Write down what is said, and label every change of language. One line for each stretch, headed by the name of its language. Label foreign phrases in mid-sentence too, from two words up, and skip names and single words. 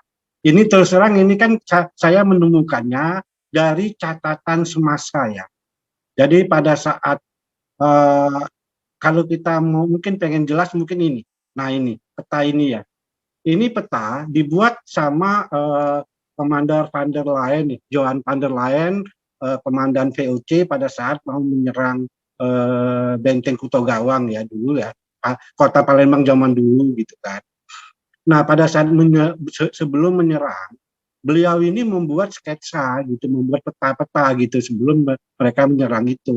Indonesian: Ini terus terang ini kan saya menemukannya dari catatan semasa ya. Jadi pada saat kalau kita mungkin pengen jelas mungkin ini. Nah ini peta ini ya. Ini peta dibuat sama Komander van der Leyen, Johan van der Leyen, komandan VOC pada saat mau menyerang benteng Kutogawang ya dulu ya. Kota Palembang zaman dulu gitu kan. Nah, pada saat sebelum menyerang, beliau ini membuat sketsa gitu, membuat peta-peta gitu sebelum mereka menyerang itu.